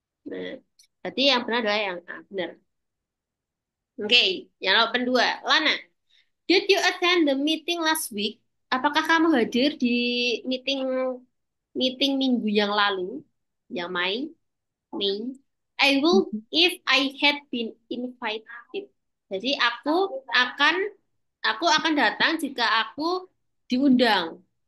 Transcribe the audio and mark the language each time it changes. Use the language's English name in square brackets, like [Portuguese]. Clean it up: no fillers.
[Indonesian] Nah, berarti yang benar adalah yang A, benar. Oke, yang kedua, Lana. [English] Did you attend the meeting last week? [Indonesian] Apakah kamu hadir di meeting meeting minggu yang lalu? Yang [English] Mei. I will Mhm. if I had been invited. [Indonesian] Jadi akan aku akan datang jika aku diundang.